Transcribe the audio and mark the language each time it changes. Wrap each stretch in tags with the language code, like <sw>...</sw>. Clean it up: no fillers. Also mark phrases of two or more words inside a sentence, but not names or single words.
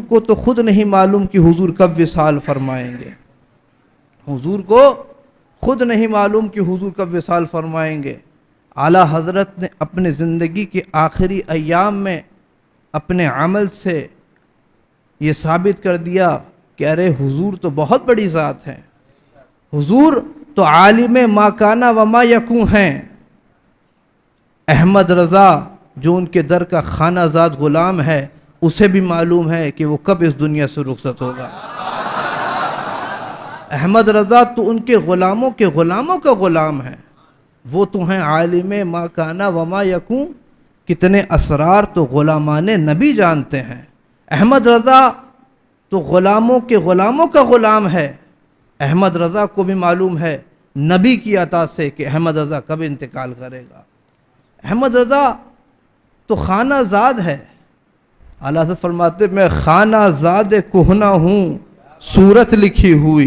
<ur>کو تو خود نہیں معلوم کہ حضور کب وصال فرمائیں گے، حضور کو خود نہیں معلوم کہ حضور کب وصال فرمائیں گے، اعلیٰ حضرت نے اپنے زندگی کے آخری ایام میں اپنے عمل سے یہ ثابت کر دیا کہ ارے حضور تو بہت بڑی ذات ہیں، حضور تو عالم</ur> <ar>ما کانا و ما یکون</ar> <ur>ہیں۔ احمد رضا جو ان کے در کا خانہ زاد غلام ہے، اسے بھی معلوم ہے کہ وہ کب اس دنیا سے رخصت ہوگا۔ احمد رضا تو ان کے غلاموں کا غلام ہے، وہ تو ہیں عالم</ur> <ar>ما کانا و ما یکون۔</ar> <ur>کتنے اسرار تو غلامان نبی جانتے ہیں۔ احمد رضا تو غلاموں کا غلام ہے، احمد رضا کو بھی معلوم ہے نبی کی عطا سے کہ احمد رضا کب انتقال کرے گا۔ احمد رضا تو خانہ زاد ہے، اعلیٰ حضرت فرماتے میں خانہ زاد کہنا ہوں صورت لکھی ہوئی۔</ur>